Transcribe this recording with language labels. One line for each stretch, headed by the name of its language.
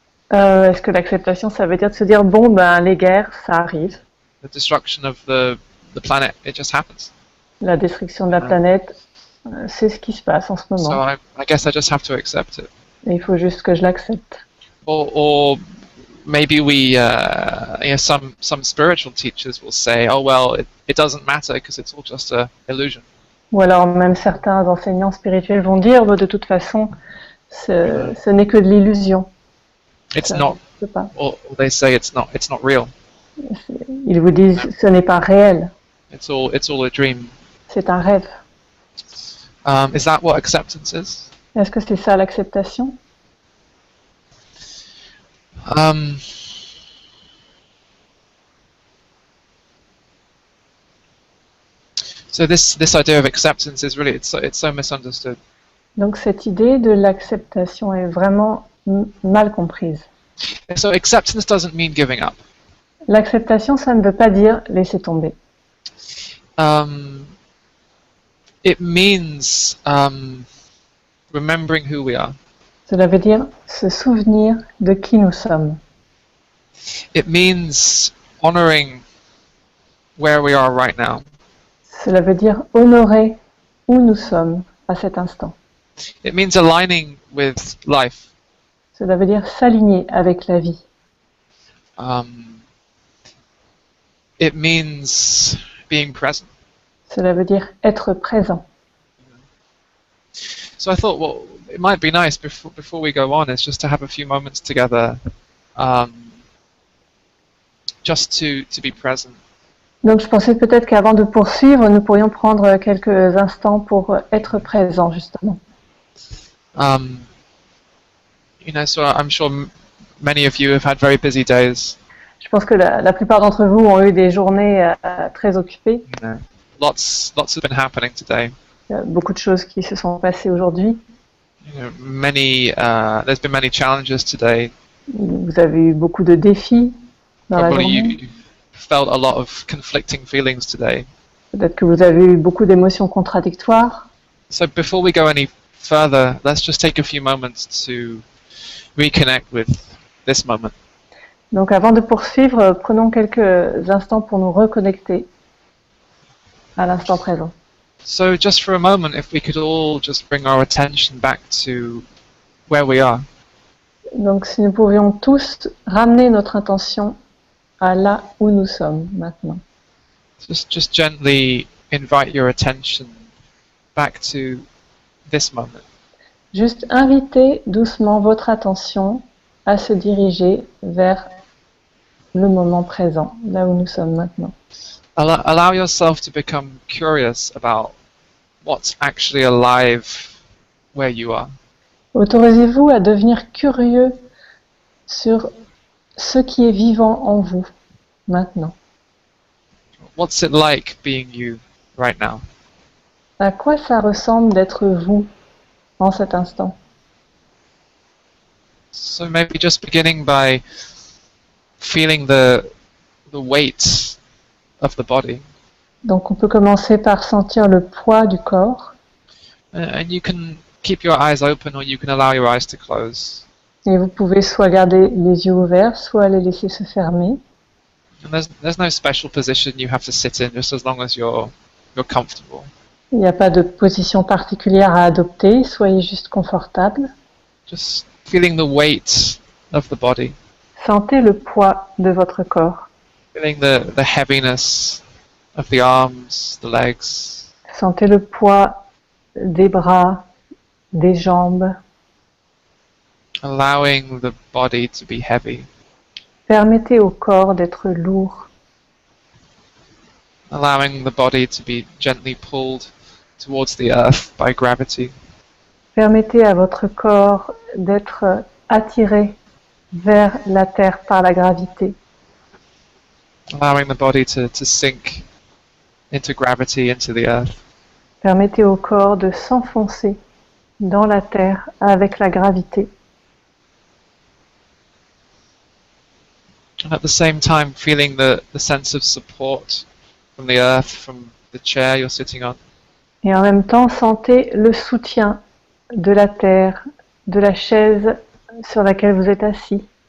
French: Est-ce que l'acceptation, ça veut dire de se dire bon ben les guerres, ça arrive.
English: The destruction of the planet, it just happens.
French: La destruction de la planète, c'est ce qui se passe en ce moment.
English: So I guess I just have to accept it.
French: Et il faut juste que je l'accepte.
English: Or maybe we, you know, some spiritual teachers will say, oh well, it doesn't matter because it's all just a illusion.
French: Ou alors même certains enseignants spirituels vont dire de toute façon, ce n'est que de l'illusion.
English: It's
French: Ça,
English: not,
French: je sais pas.
English: or they say it's not real.
French: Ils vous disent ce n'est pas réel,
English: It's all a dream.
French: c'est un rêve.
English: Is that what acceptance is?
French: Est-ce que c'est ça l'acceptation?
English: So this idea of acceptance is really it's so misunderstood.
French: Donc cette idée de l'acceptation est vraiment mal comprise.
English: So acceptance doesn't mean giving up.
French: L'acceptation, ça ne veut pas dire laisser tomber.
English: it means remembering who we are.
French: Cela veut dire se souvenir de qui nous sommes.
English: It means honoring where we are right now.
French: Cela veut dire honorer où nous sommes à cet instant.
English: It means aligning with life.
French: Cela veut dire s'aligner avec la vie.
English: It means being present.
French: Cela veut dire être présent.
English: So I thought, well, it might be nice before we go on, is just to have a few moments together, just to be present.
French: Donc je pensais peut-être qu'avant de poursuivre, nous pourrions prendre quelques instants pour être présents, justement.
English: So I'm sure many of you have had very busy days.
French: Je pense que la plupart d'entre vous ont eu des journées très occupées.
English: Lots have been happening today.
French: Il y a beaucoup de choses qui se sont passées aujourd'hui.
English: There's been many challenges today.
French: Vous avez eu beaucoup de défis dans la
English: Probably
French: journée.
English: you felt a lot of conflicting feelings today.
French: Peut-être que vous avez eu beaucoup d'émotions contradictoires.
English: So before we go any further, let's just take a few moments to reconnect with this moment.
French: Donc avant de poursuivre, prenons quelques instants pour nous reconnecter à l'instant présent.
English: So just for a moment, if we could all just bring our attention back to where we are.
French: Donc si nous pouvions tous ramener notre intention à là où nous sommes maintenant.
English: Just gently invite your attention back to this moment.
French: Juste invitez doucement votre attention à se diriger vers le moment présent, là où nous sommes maintenant.
English: Allow yourself to become curious about what's actually alive where you are.
French: Autorisez-vous à devenir curieux sur ce qui est vivant en vous maintenant.
English: What's it like being you right now?
French: À quoi ça ressemble d'être vous en cet instant?
English: So maybe just beginning by feeling the weight of the body.
French: Donc on peut commencer par sentir le poids du corps.
English: And you can keep your eyes open or you can allow your eyes to close.
French: Et vous pouvez soit garder les yeux ouverts, soit les laisser se fermer.
English: And there's no special position you have to sit in, just as long as you're comfortable.
French: Il n'y a pas de position particulière à adopter, soyez juste confortable.
English: Just feeling the weight of the body.
French: Sentez le poids de votre corps.
English: Feeling the heaviness of the arms, the legs.
French: Sentez le poids des bras, des jambes.
English: Allowing the body to be heavy.
French: Permettez au corps d'être lourd.
English: Allowing the body to be gently pulled towards the earth by gravity.
French: Permettez à votre corps d'être attiré vers la terre par la gravité.
English: Allowing the body to sink into gravity, into the earth.
French: Permettez au corps de s'enfoncer dans la terre avec la gravité.
English: And at the same time, feeling the sense of support from the earth, from the chair you're sitting on.
French: Et en même temps, sentez le soutien de la terre, de la chaise sur laquelle vous êtes assis.